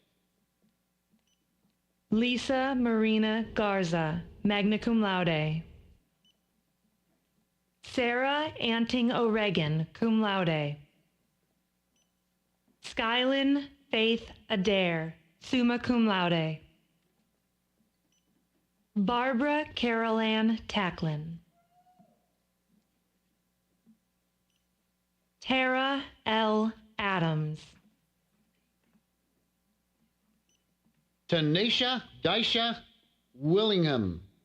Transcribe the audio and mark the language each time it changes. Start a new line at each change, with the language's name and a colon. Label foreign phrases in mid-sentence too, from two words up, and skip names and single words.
English: Lisa Marina Garza,
Latin: magna cum laude.
English: Sarah Anting O'Regan,
Latin: cum laude.
English: Skylin Faith Adair,
Latin: summa cum laude.
English: Barbara Carol Ann Tacklin. Tara L. Adams. Tanisha Daisha Willingham.